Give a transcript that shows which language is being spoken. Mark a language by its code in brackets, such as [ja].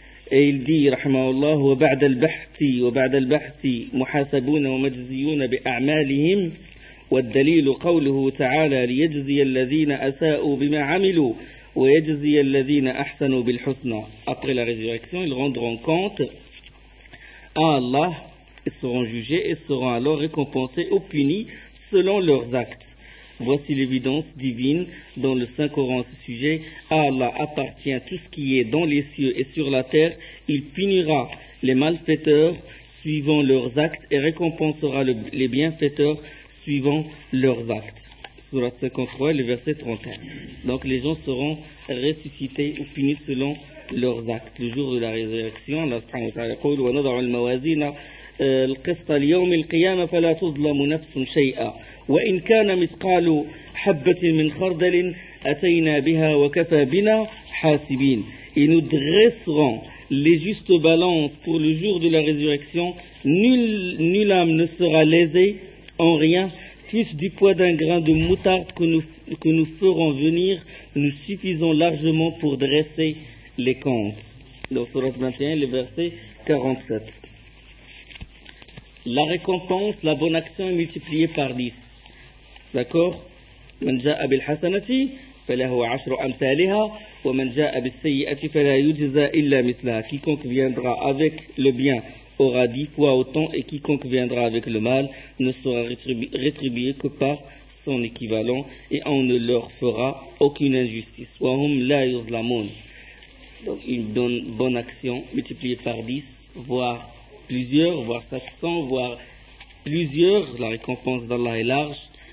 [fr] Et il dit, [ar] رحمه الله: وبعد البحث محاسبون ومجزيون بأعمالهم، والدليل قوله تعالى: ليجزي الذين أساءوا بما عملوا ويجزي الذين أحسنوا بالحسنى. [fr] Après la résurrection, ils rendront compte à Allah, ils seront jugés et seront alors récompensés ou punis selon leurs actes. Voici l'évidence divine dans le Saint-Coran à ce sujet: à Allah appartient tout ce qui est dans les cieux et sur la terre. Il punira les malfaiteurs suivant leurs actes et récompensera les bienfaiteurs suivant leurs actes. Sourate 53, le verset 31. Donc les gens seront ressuscités ou punis selon leurs actes. Le jour de la résurrection, [ar] Allah subhanahu wa ta'ala [fr] dit: [ar] wa nada'u al-mawazina القسط ليوم القيامة فلا تظلم نفس شيئا وإن كان مثقال حبة من خردل أتينا بها وكفى بنا حاسبين. [fr] Et nous dresserons les justes balances pour le jour de la résurrection. Nulle âme ne sera lésée en rien, fût-ce du poids d'un grain de moutarde que nous ferons venir. Nous suffisons largement pour dresser les comptes. Dans sourate 21, le verset 47. La récompense, la bonne action est multipliée par 10. D'accord ? [ar] من جاء بالحسنتي فله عشر أمثالها ومن جاء بالسيئتي فلا يجزى إلا مثلها. [fr] Quiconque viendra avec le bien aura 10 fois autant, et quiconque viendra avec le mal ne sera rétribué que par son équivalent, et on ne leur fera aucune injustice. [ar] وهم لا يظلمون. [fr] Donc une bonne action multipliée par 10, voire plusieurs, voire 700, voire plusieurs, la récompense d'Allah est large.